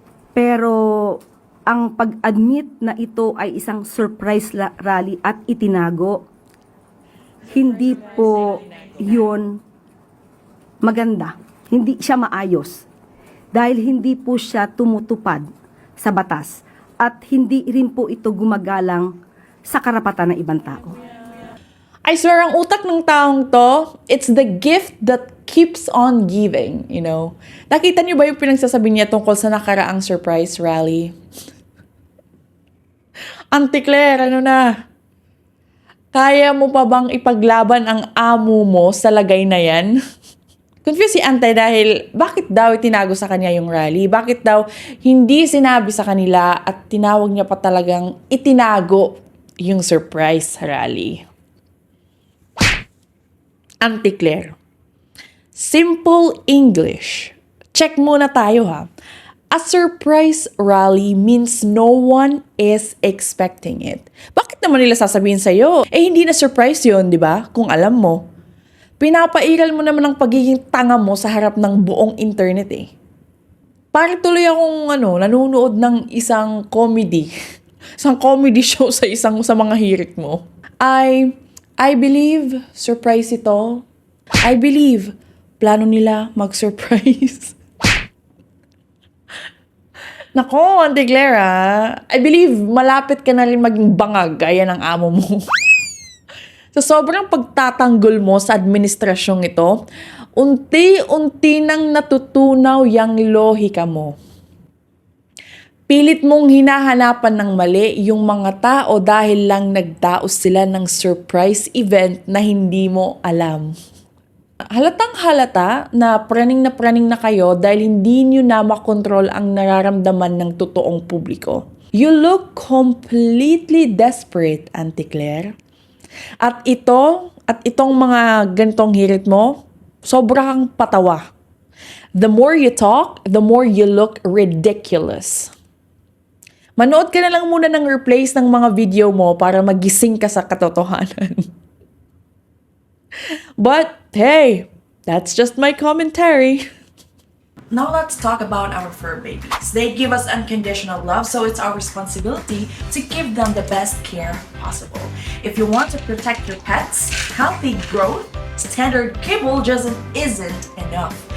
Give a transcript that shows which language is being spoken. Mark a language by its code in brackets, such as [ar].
[tl] Pero ang pag-admit na ito ay isang surprise rally at itinago, hindi po yun maganda. Hindi siya maayos. Dahil hindi po siya tumutupad sa batas at hindi rin po ito gumagalang sa karapatan ng ibang tao. [en] I swear, [tl] ang utak ng taong to, [en] it's the gift that keeps on giving, you know? [tl] Nakita niyo ba yung pinagsasabi niya tungkol sa nakaraang surprise rally? Auntie Claire, ano na? Kaya mo pa bang ipaglaban ang amo mo sa lagay na yan? Confused si Auntie dahil bakit daw itinago sa kanya yung rally? Bakit daw hindi sinabi sa kanila at tinawag niya pa talagang itinago yung surprise rally? [en] Auntie Claire, simple English. [tl] Check muna tayo ha. [en] A surprise rally means no one is expecting it. [tl] Bakit naman nila sasabihin sa'yo? Eh hindi na surprise yun, di ba? Kung alam mo. Pinapairal mo naman ang pagiging tanga mo sa harap ng buong internet eh. Parang tuloy akong nanonood ng isang comedy. Isang comedy show sa mga hirit mo. [en] I believe surprise ito. I believe [tl] plano nila mag-surprise. Nako, Auntie Claire, [en] I believe [tl] malapit ka na rin maging bangag gaya ng amo mo. Sa sobrang pagtatanggol mo sa administrasyong ito, unti-unti nang natutunaw yang lohika mo. Pilit mong hinahanapan ng mali yung mga tao dahil lang nagdaos sila ng surprise event na hindi mo alam. Halatang halata na praning na kayo dahil hindi nyo na makontrol ang nararamdaman ng totoong publiko. [en] You look completely desperate, Auntie Claire. [tl] At itong mga ganitong hirit mo, sobrang patawa. [en] The more you talk, the more you look ridiculous. [tl] Manood ka na lang muna ng replays ng mga video mo para magising ka sa katotohanan. [en] But, hey, that's just my commentary. Now let's talk about our fur babies. They give us unconditional love, so it's our responsibility to give them the best care possible. If you want to protect your pets, healthy growth, standard kibble just isn't enough.